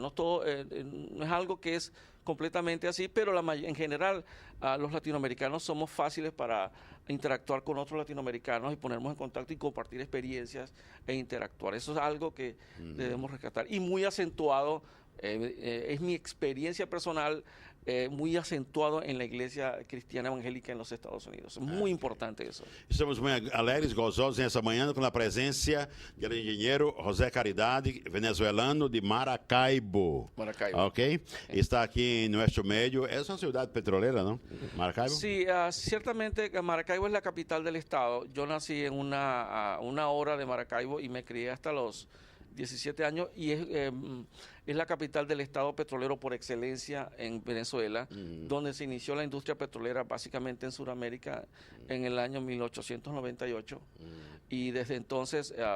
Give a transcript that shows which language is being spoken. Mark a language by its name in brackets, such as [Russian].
[Spanish] No es algo que es completamente así, pero en general los latinoamericanos somos fáciles para interactuar con otros latinoamericanos y ponernos en contacto y compartir experiencias e interactuar. Eso es algo que debemos rescatar. Y muy acentuado, es mi experiencia personal, muy acentuado en la iglesia cristiana evangélica en los Estados Unidos. Es muy importante eso. [Portuguese] Estamos muito alegres, gozosos nessa manhã com a presença do engenheiro José Caridade, venezuelano de Maracaibo. Maracaibo. Ok? Está aqui em nosso meio. É uma cidade petroleira, não? Maracaibo? [Spanish] Sí, ciertamente Maracaibo es la capital del estado. Yo nací en una hora de Maracaibo y me crié hasta los 17 años y es la capital del estado petrolero por excelencia en Venezuela, donde se inició la industria petrolera básicamente en Sudamérica en el año 1898 y desde entonces,